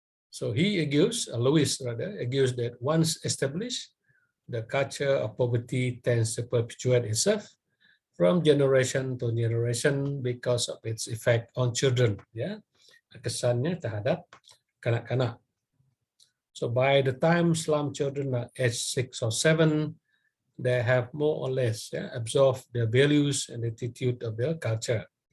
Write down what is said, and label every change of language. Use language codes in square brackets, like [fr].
[en] So he argues, Lewis rather, argues that once established, the culture of poverty tends to perpetuate itself from generation to generation because of its effect on children. [ms] Kesannya terhadap kanak-kanak. [en] So by the time slum children are aged 6 or 7, they have more or less absorbed the values and attitude of their culture.